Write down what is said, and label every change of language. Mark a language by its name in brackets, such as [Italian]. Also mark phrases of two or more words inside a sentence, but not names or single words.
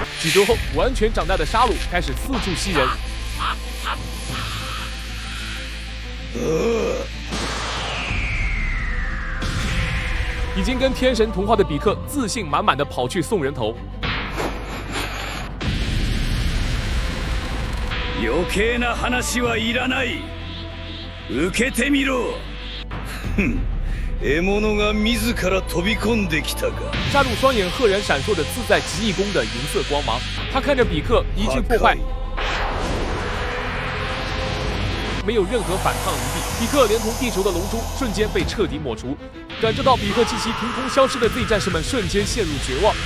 [Chinese] 几周后，完全长大的沙鲁开始四处吸人。已经跟天神同化的比克自信满满的跑去送人头。 [Japanese] 余計な話はいらない。受けてみろ。獲物が自ら飛び込んできたか。 [Chinese] 沙鲁双眼赫然闪烁着自在极意功的银色光芒，他看着比克一句破坏，没有任何反抗余地。比克连同地球的龙珠瞬间被彻底抹除。感受到比克气息凭空消失的 Z 战士们瞬间陷入绝望。